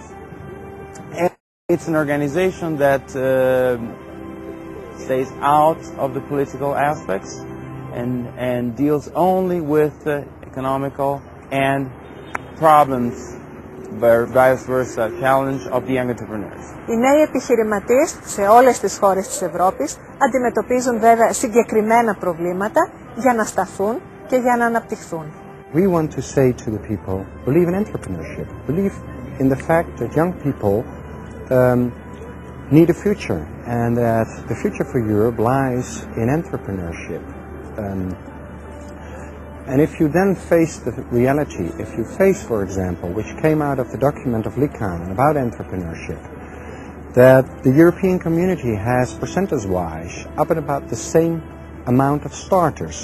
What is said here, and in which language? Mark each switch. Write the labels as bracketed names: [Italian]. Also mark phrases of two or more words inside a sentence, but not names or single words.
[English] And it's an organization that stays out of the political aspects and deals only with economical and problems, vice versa, challenge of the young entrepreneurs. [Greek] Οι νέοι επιχειρηματίες σε όλες τις χώρες της Ευρώπης αντιμετωπίζουν βέβαια συγκεκριμένα προβλήματα για να σταθούν και για να αναπτυχθούν. [English] We want to say to the people, believe in entrepreneurship, believe in the fact that young people need a future and that the future for Europe lies in entrepreneurship. And if you then face the reality, if you face, for example, which came out of the document of Likanen about entrepreneurship, that the European community has percentage-wise up and about the same amount of starters.